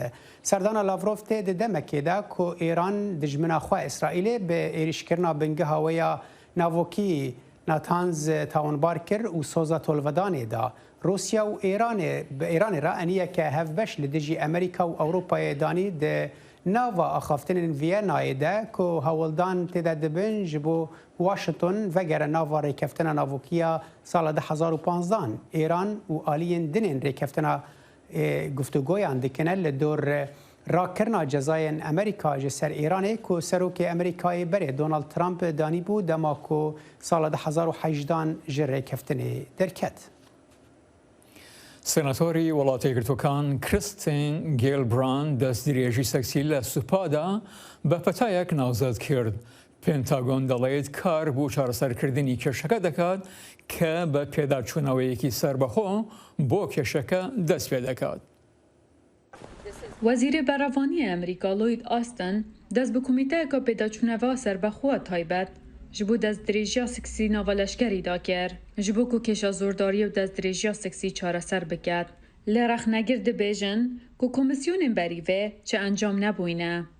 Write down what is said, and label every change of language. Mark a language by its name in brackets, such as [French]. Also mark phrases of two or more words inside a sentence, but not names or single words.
[Kurdish] سەردانا لاڤرۆڤ تێ دە دەمەکێدا کۆ ئێران دژمناخوا ئیسرائیلێ بە ئێریشکردنا بنگەهاوەیە ناوۆکی ناتانز تاوانبار کرد و سۆزە تۆلڤەدانێدا. رووسیا و ئێرانی را ئەنیە کە هەفبەش لە دژی ئەمریکا و ئەوروپایە دانی دە ناوە ئەخافتنên ڤیەنایەدا کۆ هەوڵدان تێدا دەبن ji بۆ واشنگتن vegere nava rêkeftina navûkiya sala 2015 Êran û aliyên dinên rêkeftina guftugoyan dikine li dor rakirina cezayên Amerîka ji ser Îranê ku serokê Amerîkayê berê Donald Trump danîbû dema ku sala 2018 ji rêkeftinê derket. [Central Kurdish] سناتۆری وڵاتی یەکگرتووەکان کریستین گێلبران دەستگیرێژی سەکسی لە سوپادا بە پەتایەک ناوزەت کرد پێنتاگۆن دەڵێت کار بۆ چارەسەرکردنی کێشەکە دەکات کە بە پێداچوونەوەیەکی سەربەخۆ بۆ کێشەکە دەست پێ دەکات. [Kurdish] وەزیرê Berevaniya Amerîka Lloyd Austin dest bi komîteyeka pêdaçûneva serbexwe taybet ji bo destdirêjiya seksî navaleşkerî da kir ji bo ku kêşa zordariyê û destdirêjiya seksî çareser biket. Lê rexnegir dibêjin ku komisyonên berî vê çi encam nebûyne.